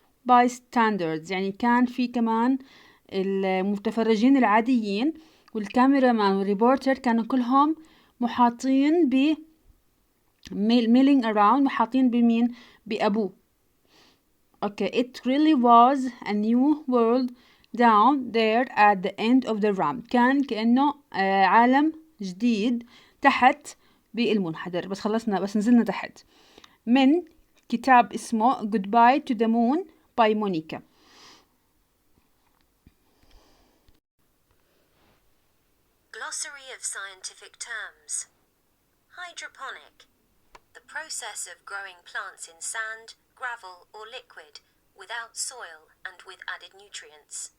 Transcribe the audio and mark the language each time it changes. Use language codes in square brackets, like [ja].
[ar] bystanders، يعني كان في كمان المتفرجين العاديين والكاميرا مان والريبورتر كانوا كلهم محاطين ب [en] milling around، [ar] محاطين بمين؟ بأبوه. [en] Okay, it really was a new world down there at the end of the ramp. [ar] كان كأنه عالم جديد تحت بالمنحدر. بس خلصنا، بس نزلنا تحت. من كتاب اسمه Goodbye to the Moon by Monica. [en] Glossary of scientific terms. Hydroponic. The process of growing plants in sand, gravel, or liquid without soil and with added nutrients.